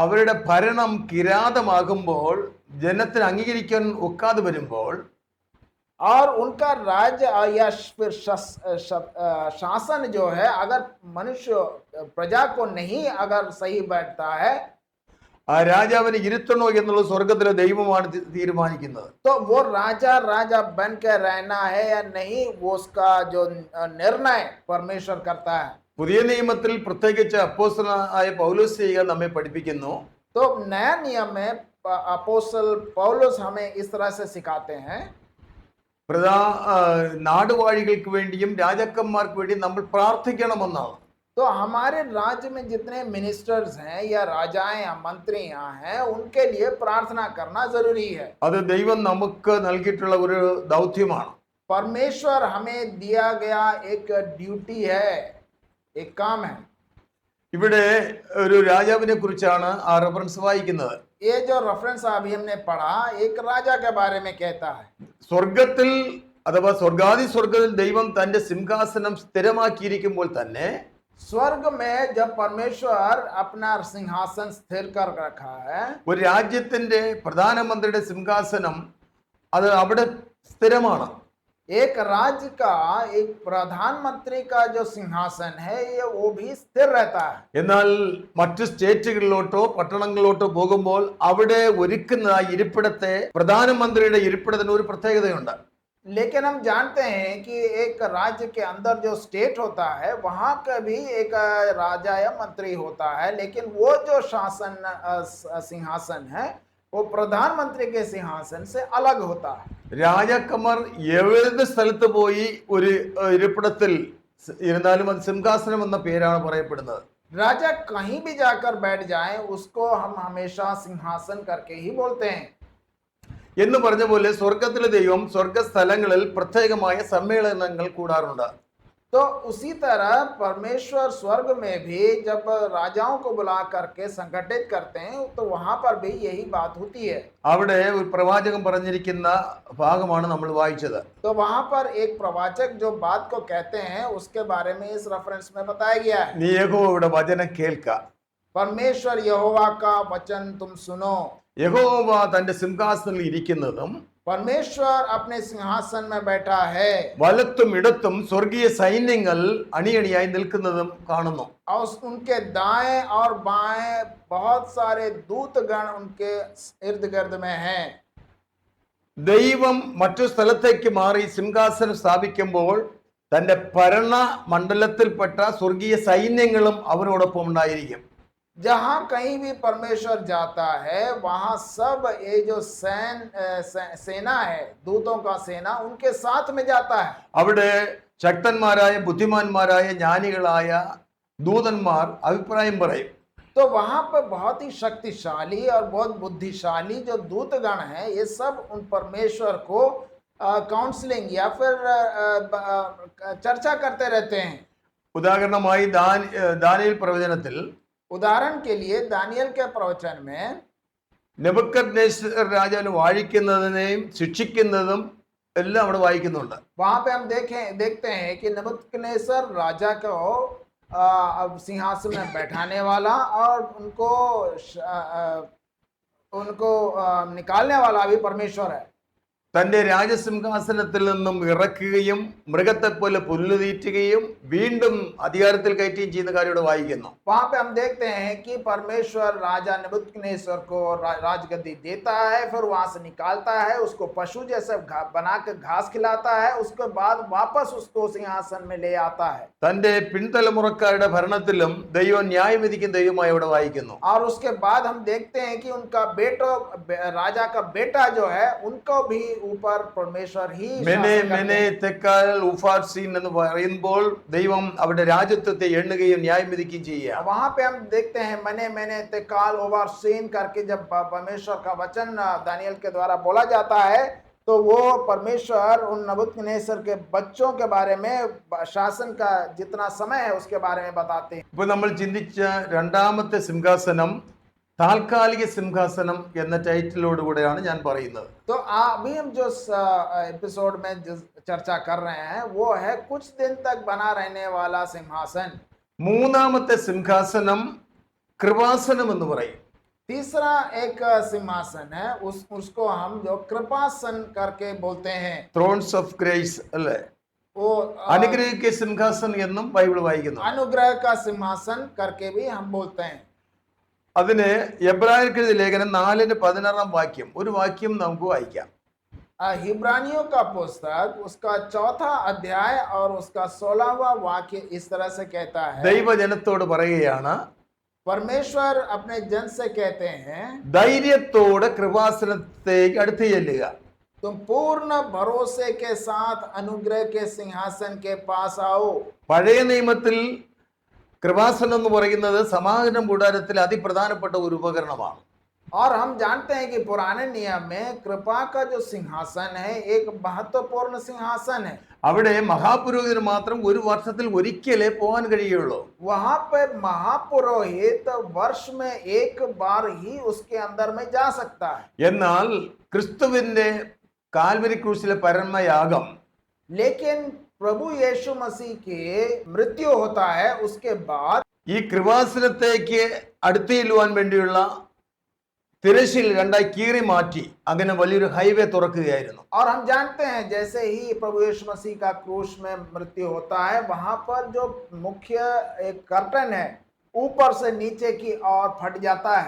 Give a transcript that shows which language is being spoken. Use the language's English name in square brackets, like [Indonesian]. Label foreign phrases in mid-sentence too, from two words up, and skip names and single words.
[Malayalam] അവരുടെ ഭരണം കിരാതമാകുമ്പോൾ, ജനത്തിന് അംഗീകരിക്കാൻ ഒക്കാതെ വരുമ്പോൾ, [Hindi] और उनका राज्य या फिर शासन जो है अगर मनुष्य प्रजा को नहीं अगर सही बैठता है [Malayalam] ആ രാജാവിനെ ഇരുത്തണോ എന്നുള്ളത് സ്വർഗത്തിലെ ദൈവമാണ് തീരുമാനിക്കുന്നത്. [Hindi] तो वो राजा राजा बन के रहना है या नहीं वो उसका जो निर्णय परमेश्वर करता है. [Malayalam] പുതിയ നിയമത്തിൽ പ്രത്യേകിച്ച് അപ്പോസ്തലനായ പൗലോസ് നമ്മെ പഠിപ്പിക്കുന്നു, [Hindi] तो नया नियम में अपोस्तल पौलुस हमें इस तरह से सिखाते हैं, [Malayalam] നാടുവാഴികൾക്ക് വേണ്ടിയും രാജാക്കന്മാർക്ക് വേണ്ടിയും നമ്മൾ പ്രാർത്ഥിക്കണമെന്നാണ്. [Hindi] तो हमारे राज्य में जितने मिनिस्टर्स हैं या राजाएं या मंत्री यहाँ हैं उनके लिए प्रार्थना करना जरूरी है. [Malayalam] അത് ദൈവം നമുക്ക് നൽകിയിട്ടുള്ള ഒരു ദൗത്യമാണ്. [Hindi] परमेश्वर हमें दिया गया एक ड्यूटी है, एक काम है. [Malayalam] ഇവിടെ ഒരു രാജാവിനെ കുറിച്ചാണ് ആ റെഫറൻസ് വായിക്കുന്നത്. [Hindi] ये जो रेफरेंस अभी हमने पढ़ा एक राजा के बारे में कहता है. [Malayalam] സ്വർഗത്തിൽ അഥവാ സ്വർഗാദി സ്വർഗത്തിൽ ദൈവം തന്റെ സിംഹാസനം സ്ഥിരമാക്കിയിരിക്കുമ്പോൾ തന്നെ [Hindi] स्वर्ग में जब परमेश्वर अपना सिंहासन स्थिर कर रखा है, [Malayalam] ഒരു രാജ്യത്തിന്റെ പ്രധാനമന്ത്രിയുടെ സിംഹാസനം അത് അവിടെ സ്ഥിരമാണ്. [Hindi] एक राज्य का एक प्रधानमंत्री का जो सिंहासन है ये वो भी स्थिर रहता है। [Malayalam] എന്നാൽ മറ്റു സ്റ്റേറ്റുകളിലോട്ടോ പട്ടണങ്ങളിലോട്ടോ പോകുമ്പോൾ അവിടെ ഒരുക്കുന്ന ആ ഇരിപ്പിടത്തെ പ്രധാനമന്ത്രിയുടെ ഇരിപ്പിടത്തിന് ഒരു പ്രത്യേകതയുണ്ട്. [Hindi] लेकिन हम जानते हैं कि एक राज्य के अंदर जो स्टेट होता है वहां का भी एक राजा या मंत्री होता है, लेकिन वो जो शासन सिंहासन है वो प्रधानमंत्री के सिंहासन से अलग होता है। [Malayalam] രാജാക്കന്മാർ ഏത് സ്ഥലത്ത് പോയി ഒരു ഇരിപ്പിടത്തിൽ ഇരുന്നാലും അത് സിംഹാസനം എന്ന പേരാണ് പറയപ്പെടുന്നത്. [Hindi] राजा कहीं भी जाकर बैठ जाए उसको हम हमेशा सिंहासन करके ही बोलते हैं। [Malayalam] എന്ന് പറഞ്ഞ പോലെ സ്വർഗത്തിലെ ദൈവം സ്വർഗസ്ഥലങ്ങളിൽ പ്രത്യേകമായ സമ്മേളനങ്ങൾ കൂടാറുണ്ട്. [Hindi] तो उसी तरह परमेश्वर स्वर्ग में भी जब राजाओं को बुला करके संगठित करते हैं तो वहां पर भी यही बात होती है। [Malayalam] അവിടെ ഒരു പ്രവാചകൻ പറഞ്ഞിരിക്കുന്ന ഭാഗമാണ് നമ്മൾ വായിച്ചത്. [Hindi] तो वहां पर एक प्रवाचक जो बात को कहते हैं उसके बारे में इस रेफरेंस में बताया गया है। [Malayalam] നീ യഹോവയുടെ വചനം കേൾക്ക. [Hindi] परमेश्वर यहोवा का वचन तुम सुनो। [Malayalam] യഹോവ തന്റെ സിംഹാസനത്തിൽ ഇരിക്കുന്നതും [Hindi] परमेश्वर अपने सिंहासन में बैठा है [Malayalam] വലത്തും ഇടത്തും സ്വർഗീയ സൈന്യങ്ങൾ അണിയണിയായി നിൽക്കുന്നതും കാണുന്നു. [Hindi] और उनके दाएं और बाएं बहुत सारे दूतगण उनके इर्द गिर्द में हैं। [Malayalam] ദൈവം മറ്റു സ്ഥലത്തേക്ക് മാറി സിംഹാസനം സ്ഥാപിക്കുമ്പോൾ തന്റെ ഭരണ മണ്ഡലത്തിൽപ്പെട്ട സ്വർഗീയ സൈന്യങ്ങളും അവരോടൊപ്പം ഉണ്ടായിരിക്കും. [Hindi] जहां कहीं भी परमेश्वर जाता है वहां सब ये जो सेना है दूतों का सेना उनके साथ में जाता है। [Malayalam] അവിടെ ശക്തന്മാരായ ബുദ്ധിമാന്മാരായ ജ്ഞാനികളായ ദൂതന്മാർ അഭിപ്രായം പറയും. [Hindi] तो वहां पर बहुत ही शक्तिशाली और बहुत बुद्धिशाली जो दूतगण हैं ये सब उन परमेश्वर को काउंसलिंग या फिर चर्चा करते रहते हैं। [Malayalam] ഉദാഹരണമായി ദാനിയേൽ പ്രവചനത്തിൽ [Hindi] उदाहरण के लिए दानियल के प्रवचन में [Malayalam] നെബൂഖദ്നേസർ രാജാവിനെ വാഴിക്കുന്നതിനെയും ശിക്ഷിക്കുന്നതും എല്ലാം അവിടെ വായിക്കുന്നുണ്ട്. [Hindi] वहां पे हम देखते हैं कि नबूकदनेस्सर राजा को सिंहासन में बैठाने वाला और उनको निकालने वाला भी परमेश्वर है। [Malayalam] തന്റെ രാജസിംഹാസനത്തിൽ നിന്നും ഇറക്കുകയും മൃഗത്തെ പോലെ പുല്ലുതീറ്റുകയും വീണ്ടും അധികാരത്തിൽ കയറ്റുകയും ചെയ്യുന്ന കാര്യം ഇവിടെ വായിക്കുന്നു. [Hindi] वहां पे हम देखते हैं कि परमेश्वर राजा नबूकदनेस्सर को राजगद्दी देता है, फिर वहां से निकालता है, उसको पशु जैसे बना के घास खिलाता है, उसके बाद वापस उसको सिंहासन में ले आता है। [Malayalam] തന്റെ പിൻതലമുറക്കാരുടെ ഭരണത്തിലും ദൈവം ന്യായം വിധിക്കുന്ന ദൈവമായി ഇവിടെ വായിക്കുന്നു. [Hindi] और उसके बाद हम देखते हैं कि उनका बेटो राजा का बेटा जो है उनको भी ऊपर परमेश्वर ही [Malayalam] മെനെ തെക്കാൽ ഉഫാർസീൻ എന്ന് പറയുമ്പോൾ ദൈവം അവരുടെ രാജ്യത്വത്തെ എണ്ണുകയും ന്യായം വിധിക്കുകയും ചെയ്യുക. [Hindi] वहां पे हम देखते हैं मने तेकाल ओवारसीन करके जब परमेश्वर का वचन दानियल के द्वारा बोला जाता है तो वो परमेश्वर उन नबूकदनेस्सर के बच्चों के बारे में शासन का जितना समय है उसके बारे में बताते हैं। [Malayalam] ഇപ്പോൾ നമ്മൾ ചിന്തിച്ച രണ്ടാമത്തെ സിംഹാസനം താൽക്കാലിക സിംഹാസനം എന്ന ടൈറ്റിലോടുകൂടെയാണ് ഞാൻ പറയുന്നത്. [Hindi] तो अभी हम जो एपिसोड में चर्चा कर रहे हैं वो है कुछ दिन तक बना रहने वाला सिंहासन। [Malayalam] മൂന്നാമത്തെ സിംഹാസനം കൃപാസനം എന്ന് പറയും. [Hindi] तीसरा एक सिंहासन है उसको हम जो कृपासन करके बोलते हैं। [English] thrones of grace അല്ലേ? [Hindi] वो [Malayalam] അനുഗ്രഹിക്ക സിംഹാസനം എന്നും ബൈബിൾ വായിക്കുന്നു. [Hindi] अनुग्रह का सिंहासन करके भी हम बोलते हैं। [Malayalam] അതിന് എബ്രായർക്ക് ലേഖനം 4:16 വാക്യം ഒരു വാക്യം നമുക്ക് വായിക്കാം. [Hindi] हिब्रानियों का पुस्तक उसका 4वां अध्याय और उसका 16वां वाक्य इस तरह से कहता है। [Malayalam] ദൈവജനത്തോട് പറയുകയാണ്, [Hindi] परमेश्वर अपने जन से कहते हैं [Malayalam] ധൈര്യത്തോടെ കൃപാസനത്തേക്ക് അടുത്ത് ചെല്ലുക. [Hindi] तुम पूर्ण भरोसे के साथ अनुग्रह के सिंहासन के पास आओ। [Malayalam] പഴയ നിയമത്തിൽ കൃപാസനം എന്ന് പറയുന്നത് സമാഗമന കൂടാരത്തിൽ അതിപ്രധാനപ്പെട്ട ഒരു ഉപകരണമാണ്. [Hindi] और हम जानते हैं कि पुराने नियम में कृपा का जो सिंहासन है एक महत्वपूर्ण सिंहासन है। [Malayalam] അവിടെ മഹാപുരോഹിതന് മാത്രം ഒരു വർഷത്തിൽ ഒരിക്കലേ പോകാൻ കഴിയുള്ളൂ. [Hindi] वहां पे महापुरोहित वर्ष में एक बार ही उसके अंदर में जा सकता है। [Malayalam] എന്നാൽ ക്രിസ്തുവിന്റെ കാൽവരി ക്രൂശിലെ പരമയാഗം, [Hindi] लेकिन प्रभु यीशु मसीह की मृत्यु होता है उसके बाद [Malayalam] ഈ കൃപാസനത്തേക്ക് അടുത്ത് ചെല്ലുവാൻ വേണ്ടിയുള്ള തിരശ്ശീൽ രണ്ടായി കീറി മാറ്റി അങ്ങനെ വലിയൊരു ഹൈവേ തുറക്കുകയായിരുന്നു. [Hindi] और हम जानते हैं जैसे ही प्रभु यीशु मसीह का क्रूस में मृत्यु होता है, वहां पर जो मुख्य एक कर्टन है ऊपर से नीचे की ओर फट जाता है.